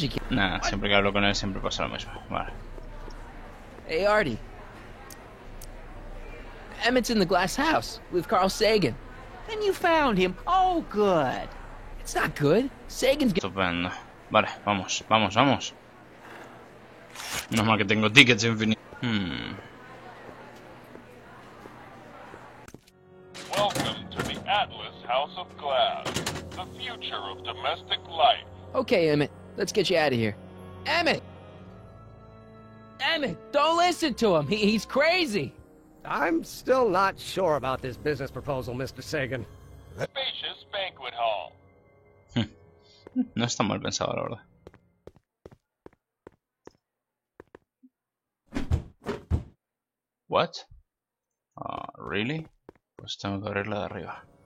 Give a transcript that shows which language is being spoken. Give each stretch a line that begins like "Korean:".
Spanish: Nada, siempre que hablo con él siempre pasa lo mismo. Vale.
English: Hey, Artie. Emmett's in the glass house with Carl Sagan. Then you found him. Oh, good. It's not good. Sagan's...
Spanish: Estupendo. Vale, vamos. Menos mal que tengo tickets infinitos.
English: Welcome to the Atlas House of Glass, the future of domestic life. Okay, Emmett. Let's get you out of here. Emmett! Emmett, don't listen to him. He's crazy. I'm still not sure about this business proposal, Mr. Sagan. Spacious banquet hall.
Spanish: No está mal pensado, la verdad.
English: What? Really?
Spanish: Pues tengo que abrirla de arriba.